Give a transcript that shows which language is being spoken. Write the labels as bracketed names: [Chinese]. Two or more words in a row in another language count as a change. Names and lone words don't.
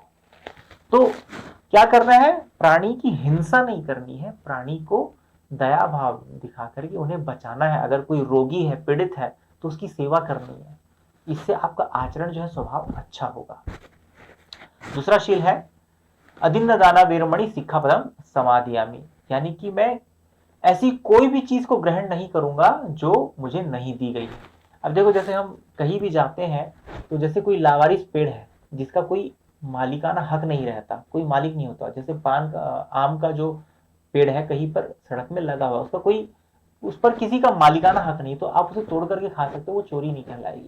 [Hindi] तो क्या करना है? प्राणी की हिंसा नहीं करनी है, प्राणी को दया भाव दिखा करके उन्हें बचाना है। अगर कोई रोगी है, पीड़ित है, तो उसकी सेवा करनी है। इससे आपका आचरण जो है, स्वभाव अच्छा होगा। दूसरा शील है [Pali] अदिन्न दाना वीरमणि सिक्खापदम समादियामि, [Hindi] यानी कि मैं ऐसी कोई भी चीज को ग्रहण नहीं करूंगा जो मुझे नहीं दी गई है। अब देखो, जैसे हम कहीं भी जाते हैं तो जैसे कोई लावारिस पेड़ है जिसका कोई मालिकाना हक नहीं रहता, कोई मालिक नहीं होता, जैसे पान का, आम का जो पेड़ है कहीं पर सड़क में लगा हुआ, उसका कोई, उस पर किसी का मालिकाना हक नहीं, तो आप उसे तोड़ करके खा सकते हो, वो चोरी नहीं कहलाएगी।